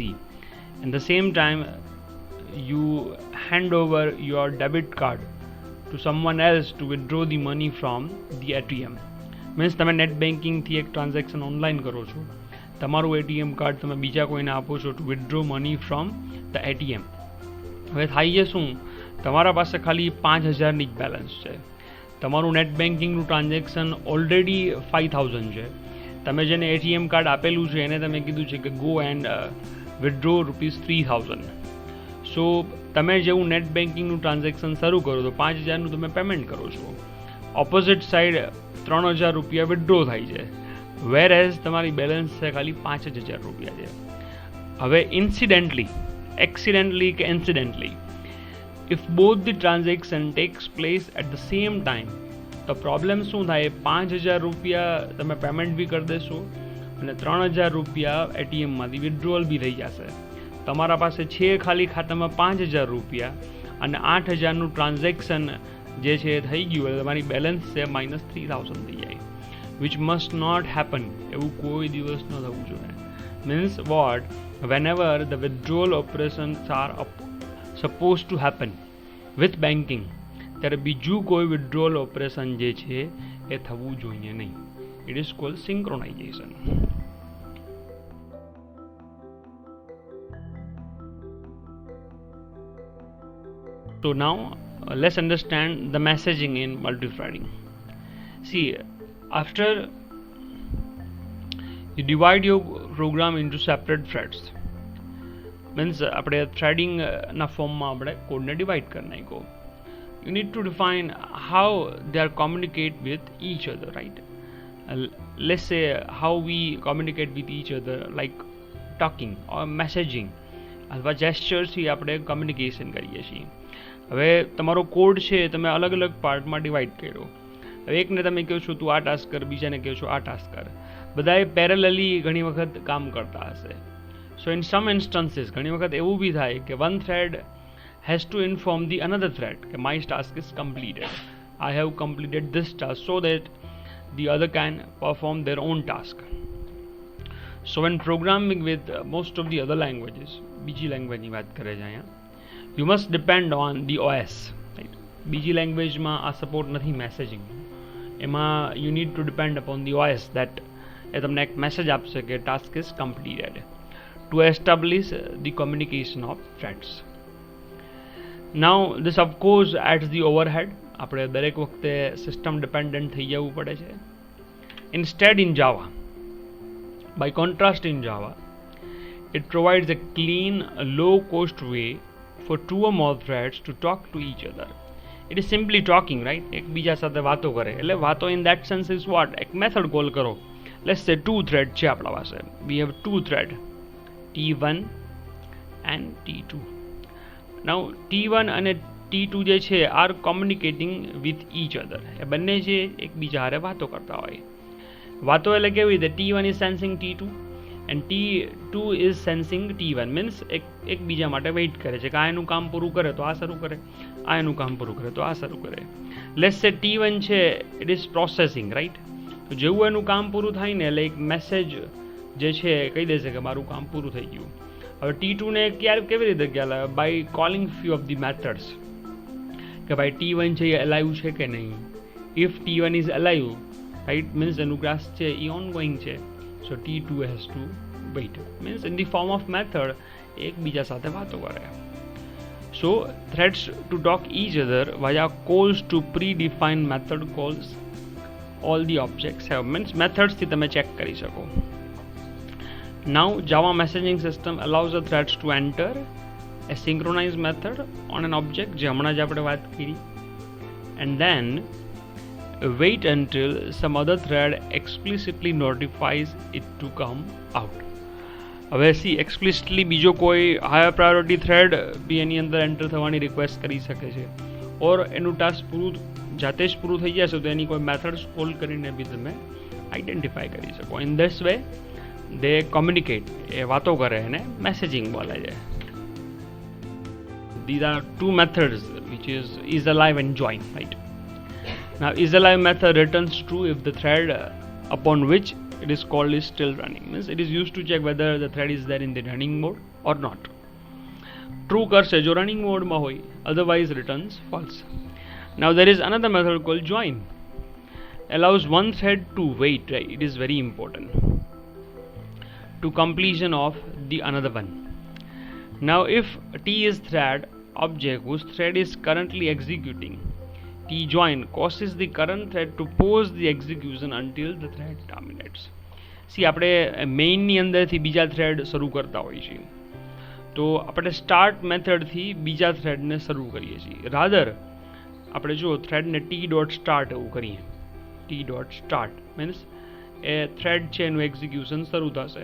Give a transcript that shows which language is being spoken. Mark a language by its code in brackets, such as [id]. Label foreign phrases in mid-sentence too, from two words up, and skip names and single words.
[en] At the same time, you hand over your debit card to someone else to withdraw the money from the ATM. [gu] Means તમે નેટ બેન્કિંગથી એક [en] transaction online [gu] કરો છો, તમારું ATM કાર્ડ તમે બીજા કોઈને આપો છો [en] to withdraw money from the ATM. [gu] હવે થાય છે શું, તમારા પાસે ખાલી 5,000ની જ બેલેન્સ છે, તમારું [en] net bankingનું transaction already [gu] 5,000 છે, તમે જેને ATM કાર્ડ આપેલું છે એને તમે કીધું છે કે [en] go and withdraw [gu] ₹3,000. સો તમે જેવું [en] net bankingનું transaction [gu] શરૂ કરો તો 5,000નું તમે પેમેન્ટ કરો છો, [en] opposite side [gu] ₹3,000 વિથડ્રો થાય છે, [en] whereas [gu] તમારી બેલેન્સ છે ખાલી ₹5,000 છે. [en] હવે accidentally કે incidentally, if both the transaction takes place at the same time, [gu] તો પ્રોબ્લેમ શું થાય, ₹5,000 તમે પેમેન્ટ બી કરી દેશો અને ₹3,000 ATMમાંથી વિથડ્રોઅલ બી થઈ જશે. તમારા પાસે છે ખાલી ખાતામાં ₹5,000 અને 8,000નું ટ્રાન્ઝેક્શન જે છે એ થઈ ગયું એટલે તમારી બેલેન્સ છે -3,000 થઈ જાય, [en] which must not happen. [gu] એવું કોઈ દિવસ ન થવું જોઈએ. [en] means what, whenever the withdrawal operations are supposed to happen with banking, [gu] ત્યારે બીજું કોઈ [en] withdrawal operation [gu] જે છે એ થવું જોઈએ નહીં. [en] It is called synchronization. So now let's understand the messaging in multi-threading. See, after you divide your program into separate threads, means [gu] આપણે threading ના ફોર્મમાં આપણે કોડને ડિવાઈડ કરી નાખ્યો. [en] You need to define how they are communicate with each other, right? Let's say how we communicate with each other, like talking or messaging [gu] અથવા જેસ્ચર્સથી આપણે કમ્યુનિકેશન કરીએ છીએ. હવે તમારો કોડ છે તમે અલગ અલગ પાર્ટમાં ડિવાઈડ કર્યો. હવે એકને તમે કહો છો તું આ ટાસ્ક કર, બીજાને કહો છો આ ટાસ્ક કર. બધાએ પેરેલલી ઘણી વખત કામ કરતા હશે. [en] so in some instances [gu] ઘણી વખત એવું બી થાય કે [en] one thread has to inform the another thread that my task is completed. I have completed this task, so that the other can perform their own task. So when programming with most of the other languages, [gu] બીજી લેંગ્વેજની વાત કરે છે અહીંયા, [en] you must depend on the OS, right? [gu] બીજી લેંગ્વેજમાં આ સપોર્ટ નથી મેસેજિંગ. એમાં [en] you need to depend upon the OS that [gu] એ તમને એક મેસેજ આપશે કે [en] task is completed to establish the communication of threads. Now this of course adds the overhead. [gu] આપણે દરેક વખતે [en] system dependent [gu] થઈ જવું પડે છે. [en] Instead in Java, by contrast in Java, it provides a clean, low cost way for two or more threads to talk to each other. It is simply talking, right? [gu] એકબીજા સાથે વાતો કરે. એટલે વાતો [en] in that sense is what? [gu] એક મેથડ કોલ કરો. [en] Let's say two thread [gu] છે આપણા પાસે. [en] We have two thread, T1 and T2. Now T1 અને T2 [gu] જે છે [en] are communicating with each other. [gu] એ બંને છે એકબીજા હારે વાતો કરતા હોય. વાતો એટલે કેવી રીતે? [en] T1 is sensing T2 and T2 is sensing T1, means [gu] એકબીજા માટે વેઇટ કરે છે કે આ એનું કામ પૂરું કરે તો આ શરૂ કરે, આ એનું કામ પૂરું કરે તો આ શરૂ કરે. [en] let's say T1 છે it is processing, right? [gu] તો જેવું એનું કામ પૂરું થાય ને એટલે એક મેસેજ જે છે કહી દેશે કે મારું કામ પૂરું થઈ ગયું. હવે T2 ને કેવી રીતે ખ્યાલ આવે? [en] by calling few of the methods [gu] કે ભાઈ T1 છે એ અલાઇવ છે કે નહીં. [en] if T1 is alive, right, means [gu] એનું ક્લાસ છે એ [en] on going છે. so T2 has to wait, means in the form of method [gu] એકબીજા સાથે વાતો કરે. [en] so threads to talk each other via calls to predefined method calls all the objects have, means methods [gu] થી તમે ચેક કરી શકો. [en] Now Java messaging system allows the threads to enter a synchronized method on an object [gu] જે હમણાં જ આપણે વાત કરી, [en] and then wait until some other thread explicitly notifies it to come out. [gu] હવે [en] see explicitly [gu] બીજો કોઈ [en] higher priority thread [gu] બી એની અંદર એન્ટર થવાની રિક્વેસ્ટ કરી શકે છે, ઓર એનું ટાસ્ક પૂરું જાતે જ પૂરું થઈ જશે તો એની કોઈ મેથડ્સ કોલ કરીને બી તમે આઈડેન્ટિફાઈ કરી શકો. [en] in this way they communicate, [gu] એ વાતો કરે અને મેસેજિંગ બોલે છે. [en] These are two methods which is alive and join, right? Now is alive method returns true if the thread upon which it is called is still running, means it is used to check whether the thread is there in the running mode or not. [gu] True કરશે જો [en] running mode [gu] માં હોય, [en] otherwise returns false. Now there is another method called join, allows one thread to wait, right? It is very important, to completion of the another one. Now if T is thread object whose thread is currently executing, T join causes the current thread to pause the execution until the thread terminates. [gu] See આપણે મેઇનની અંદરથી બીજા થ્રેડ શરૂ કરતા હોઈએ છીએ, તો આપણે [en] start methodથી [gu] બીજા થ્રેડને શરૂ કરીએ છીએ. રાધર આપણે જો થ્રેડને T.start એવું કરીએ, T.start મીન્સ એ થ્રેડ છે એનું એક્ઝિક્યુશન શરૂ થશે.